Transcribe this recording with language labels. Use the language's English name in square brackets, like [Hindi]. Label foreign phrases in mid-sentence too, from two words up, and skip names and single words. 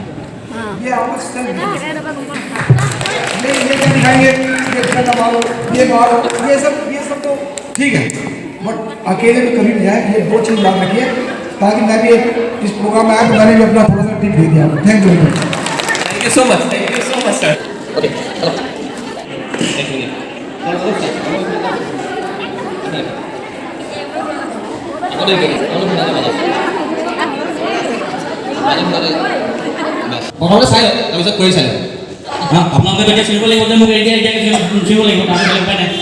[Hindi] ये आपको ये क्या दिखाएंगे, ये मारो, ये सब तो ठीक है, बट अकेले में कभी नहीं जाए। ये दो चीज़ याद रखिए ताकि मैं भी इस प्रोग्राम में आया तो मैंने भी अपना थोड़ा सा टिप दे दिया। [English] thank you so much sir. okay [Assamese] প্ৰথমতে চাই লওক তাৰপিছত কৰি চাই লওক। আপোনালোকে এতিয়া চিনিব লাগিব যে মোক এতিয়া চিনিব লাগিব, তাৰ বেলেগ উপায় নাই।